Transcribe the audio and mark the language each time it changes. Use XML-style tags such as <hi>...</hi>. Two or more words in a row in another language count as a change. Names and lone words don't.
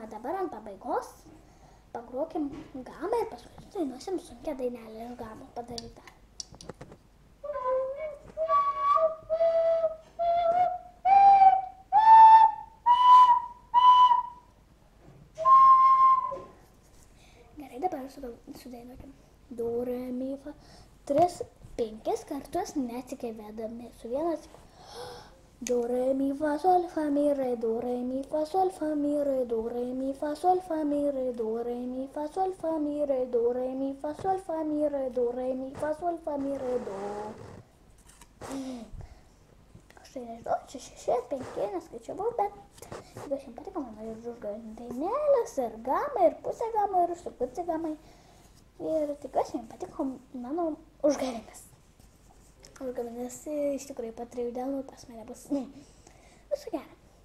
<lt>Dabar ant pabaigos pagrokim gamą ir paskui dainuosim sunkią dainelę iš gamos padarytą. Gerai, dabar sudainuokim. Do, re, mi, fa. 3, 5 kartus neatsikėvėdami su vienas. Do, re, mi, fa, sol, fa, mi, re, do, re, mi, fa, sol, fa, mi, re, do, re, mi, fa, sol, fa, mi, re, do, re, mi, fa, sol, fa, mi, re, do, re, mi, fa, sol, fa, mi, re, do, re, mi, fa, sol, fa, mi, re, do. Aš tai nežinau, čia 6, 5, neskaičiavau, bet jeigu jums patiko mano ir užgavėnių dainelės, ir gamai, ir pusė gamai, ir su pusė gamai, Ir tikiuosi, jums patiko mano užgavėnės. Užgavėnės iš tikrųjų po 3 dienų pas mane bus viso gero.</lt>